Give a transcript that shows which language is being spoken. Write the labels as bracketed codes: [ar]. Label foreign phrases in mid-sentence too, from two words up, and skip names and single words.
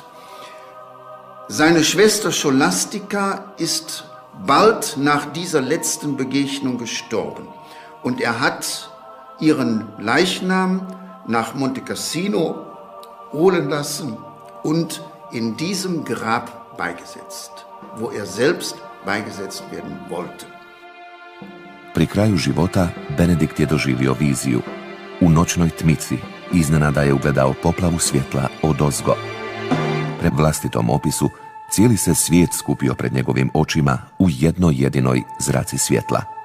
[de] Seine Schwester Scholastica ist bald nach dieser letzten Begegnung gestorben. Und er hat ihren Leichnam nach Monte Cassino holen lassen und in diesem Grab beigesetzt, wo er selbst beigesetzt werden wollte. [hr] Pri kraju života Benedikt je doživio viziju. U noćnoj tmici iznenada je ugledao poplavu svjetla odozgo. Pred vlastitom opisu cijeli se svijet skupio pred njegovim očima u jednoj jedinoj zraci svjetla.